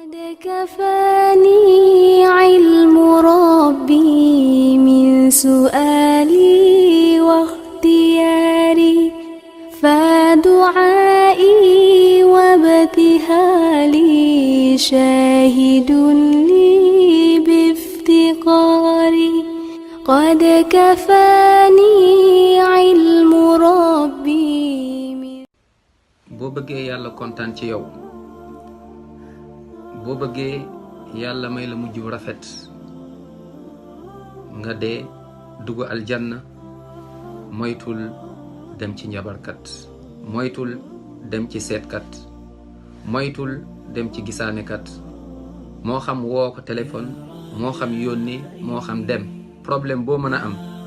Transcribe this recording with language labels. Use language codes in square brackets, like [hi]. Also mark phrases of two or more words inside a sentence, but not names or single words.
[ar] كفاني علم ربي من سؤالي واختياري فدعائي وابتهالي شاهد لي بافتقاري قد كفاني علم ربي [wo] boo bëggee yàlla kontaan ci yow boo bëggee yàlla may la mujj bu rafet nga dee dugg aljanna moytul dem ci njabarkat moytul dem ci seetkat moytul dem ci gisaanekat moo xam woo ko téléphone moo xam yónni moo xam dem problème boo mën a am